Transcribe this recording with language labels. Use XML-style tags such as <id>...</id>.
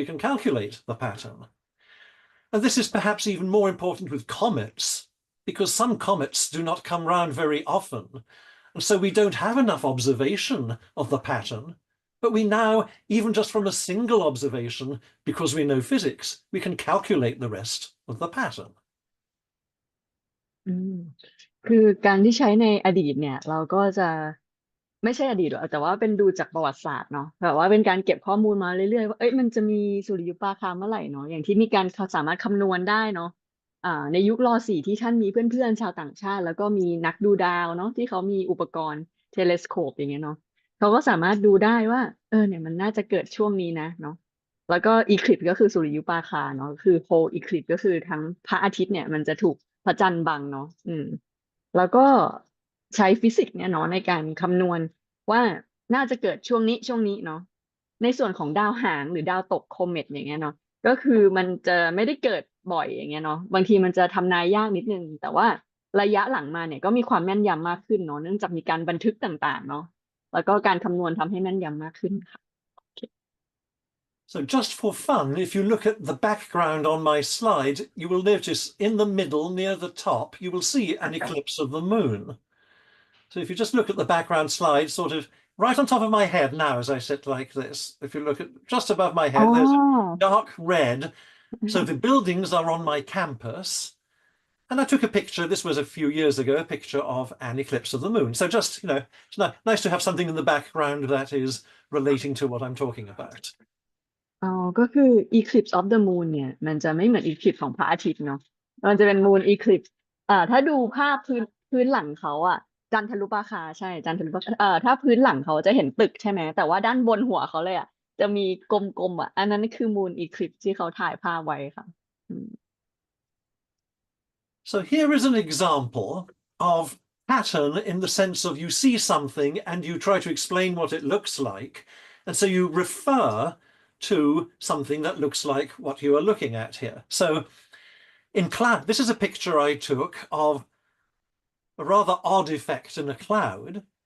<en>We can calculate the pattern. And this is perhaps even more important with comets, because some comets do not come round very often. And so we don't have enough observation of the pattern. But we now, even just from a single observation, because we know physics, we can calculate the rest of the pattern.</en> <th>อืม คือการที่ใช้ในอดีตเนี่ยเราก็จะไม่ใช่อดีตหรอกแต่ว่าเป็นดูจากประวัติศาสตร์เนาะแบบว่าเป็นการเก็บข้อมูลมาเรื่อยๆว่าเอ้ยมันจะมีสุริยุปราคาเมื่อไหร่เนาะอย่างที่มีการสามารถคำนวณได้เนาะ ในยุคร.4ที่ท่านมีเพื่อนๆชาวต่างชาติแล้วก็มีนักดูดาวเนาะที่เขามีอุปกรณ์เทเลสโคปอย่างเงี้ยเนาะเขาก็สามารถดูได้ว่าเนี่ยมันน่าจะเกิดช่วงนี้นะเนาะแล้วก็อีคลิปก็คือสุริยุปราคาเนาะคือโฮอีคลิปก็คือทั้งพระอาทิตย์เนี่ยมันจะถูกพระจันทร์บังเนาะ แล้วก็ใช้ฟิสิกส์เนี่ยเนาะในการคำนวณว่าน่าจะเกิดช่วงนี้เนาะในส่วนของดาวหางหรือดาวตกโคเมตอย่างเงี้ยเนาะก็คือมันจะไม่ได้เกิดบ่อยอย่างเงี้ยเนาะบางทีมันจะทำนายยากนิดนึงแต่ว่าระยะหลังมาเนี่ยก็มีความแม่นยำมากขึ้นเนาะเนื่องจากมีการบันทึกต่างๆเนาะแล้วก็การคำนวณทำให้แม่นยำมากขึ้นค่ะ</th> <en>So just for fun, if you look at the background on my slide, you will notice in the middle, near the top, you will see an eclipse of the moon. So if you just look at the background slide, sort of right on top of my head now, as I sit like this, if you look at just above my อ๋อ head, there's a dark red. So the buildings are on my campus. And I took a picture, this was a few years ago, a picture of an eclipse of the moon. So just, it's nice to have something in the background that is relating to what I'm talking about.</en> <th>อ๋อก็คือ</th> <en>eclipse of the moon</en> <th>เนี่ยมันจะไม่เหมือน eclipse ของพระอาทิตย์เนาะมันจะเป็น moon eclipse ถ้าดูภาพพื้นหลังเขาจันทรุปราคาใช่จันทรุปราคาถ้าพื้นหลังเขาจะเห็นตึกใช่ไหมแต่ว่าด้านบนหัวเขาเลยจะมีกลมๆอันนั้นคือ moon eclipse ที่เขาถ่ายภาพไว้ค่ะอืม</th> <en>So here is an example of pattern in the sense of you see something and you try to explain what it looks like. And so you refer to something that looks like what you are looking at here. So in cloud, this is a picture I took of a rather odd effect in a cloud.</en>